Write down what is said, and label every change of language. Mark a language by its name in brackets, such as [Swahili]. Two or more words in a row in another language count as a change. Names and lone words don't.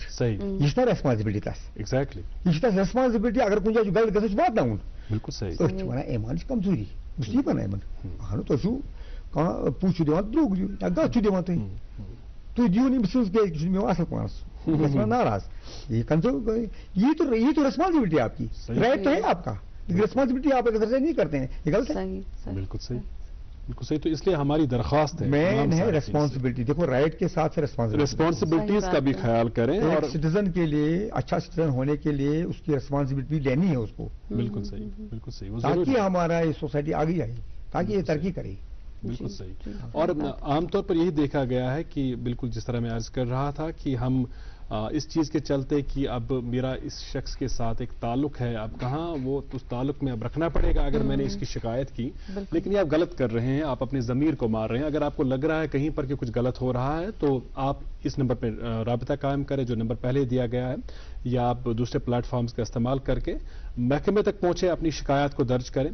[Kashmiri] صحیح یہِ چھِ نا ریسپانسبلٹی تس ایگزیکٹلی یہِ چھِ تتھ ریسپانسبلٹی اگر کُنہِ جایہِ چھُ غلط گژھان چھُ واتناوُن بالکل صحیح أسۍ چھِ ونان ایمان چھِ کمزوری بہٕ چھُس یی ونان یِمن اہنو تُہۍ چھُو کانٛہہ پوٗ چھُ دِوان درٛوٚگ دِیِو یا گژھ چھُ دِوان تُہۍ دِیِو نہٕ أمۍ سٕنٛز کیٛازِ چھُ مےٚ اصل پانس گژھان ناراض [Urdu] یہ تو ریسپانسبلٹی آپ کی رائٹ تو ہے آپ کا ریسپانسبلٹی آپ اگر نہیں کرتے ہیں یہ غلط ہے بالکل صحیح بالکل صحیح تو اس لیے ہماری درخواست ہے مین ہے ریسپانسبلٹی دیکھو رائٹ کے ساتھ ریسپانسبلٹیز کا بھی خیال کریں اور سٹیزن کے لیے اچھا سٹیزن ہونے کے لیے اس کی ریسپانسبلٹی لینی ہے اس کو بالکل صحیح بالکل صحیح تاکہ ہمارا یہ سوسائٹی آگے آئے تاکہ یہ ترقی کرے بالکل صحیح اور عام طور پر یہی دیکھا گیا ہے کہ بالکل جس طرح میں عرض کر رہا تھا کہ ہم اس چیز کے چلتے کہ اب میرا اس شخص کے ساتھ ایک تعلق ہے، اب کہاں وہ اس تعلق میں اب رکھنا پڑے گا اگر میں نے اس کی شکایت کی. لیکن یہ آپ غلط کر رہے ہیں، آپ اپنے ضمیر کو مار رہے ہیں۔ اگر آپ کو لگ رہا ہے کہیں پر کہ کچھ غلط ہو رہا ہے تو آپ اس نمبر پر رابطہ قائم کریں جو نمبر پہلے دیا گیا ہے، یا آپ دوسرے پلیٹ فارمز کا استعمال کرکے محکمے تک پہنچے، اپنی شکایت کو درج کریں.